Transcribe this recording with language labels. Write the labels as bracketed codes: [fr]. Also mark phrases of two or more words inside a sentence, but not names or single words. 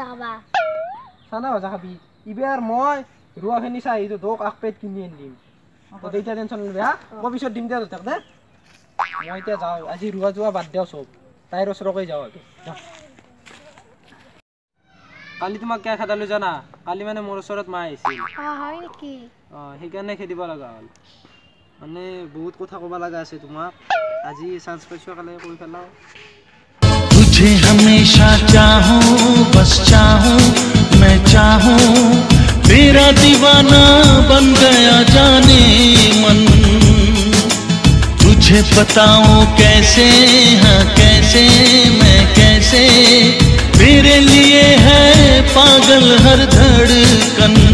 [as] খাবি ইবাৰ মই ৰুৱাখিনি চাই আহিছো তোক এক পেট কিনি আনিম তই এতিয়া টেনচন নলবি মই পিছত দিম দে তোক দে মই এতিয়া যাওঁ আজি ৰুৱা যোৱা বাদ দিও চব তাইৰ ওচৰকৈ যাওঁ কালি তোমাক কিয় খেদালো জানা কালি মানে মোৰ ওচৰত মা আহিছিল হয় নেকি সেইকাৰণে খেদিব লগা হ'ল মানে বহুত কথা ক'ব লগা আছে তোমাক আজি চান্স পাইছো কালি কৈ পেলাও [hi] तुझे हमेशा चाहूं बस चाहूं मैं चाहूं तेरा दीवाना बन गया जाने मन तुझे बताऊं कैसे कैसे मैं कैसे तेरे लिए है पागल हर धड़कन